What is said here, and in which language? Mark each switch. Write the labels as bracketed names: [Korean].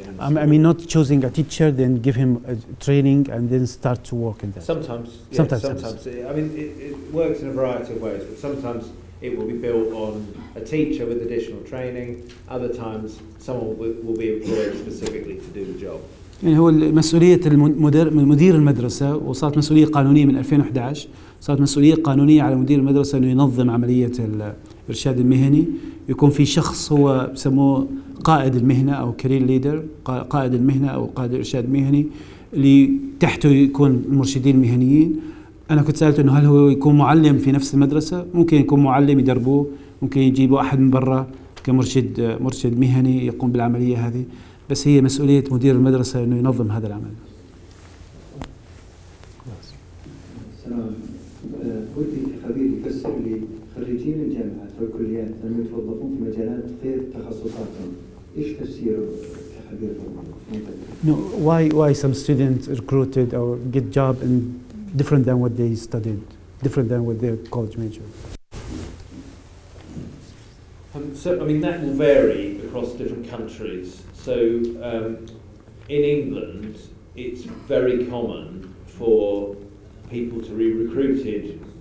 [English] I mean, not choosing a teacher, then give him a training and then start to work in that. Sometimes. I mean, it works in a variety of ways, but sometimes it will be built on a teacher with additional training. Other times, someone will be employed specifically to do the job. [Arabic] يعني هو مسؤولية مدير المدرسة، وصارت مسؤولية قانونية من 2011، صارت مسؤولية قانونية على مدير المدرسة إنه ينظم عملية الإرشاد المهني، يكون في شخص هو بسموه قائد المهنة أو كارير ليدر، قائد المهنة أو قائد الإرشاد المهني، اللي تحته يكون المرشدين المهنيين. أنا كنت سألته إنه هل هو يكون معلم في نفس المدرسة؟ ممكن يكون معلم يدربوه، ممكن يجيبوا أحد من برا كمرشد مهني يقوم بالعملية هذه، بس هي مسؤولية مدير المدرسة إنه ينظم هذا العمل. السلام. ودي خبير يفسر لي خريجين الجامعات والكليات لما يتوظفون في مجالات غير تخصصاتهم، إيش تفسيره كخبير؟ [English] No, why some students recruited or get job in different than what they studied, different than what their college major? So, I mean, that will vary across different countries. So, in England, it's very common for people to be recruited.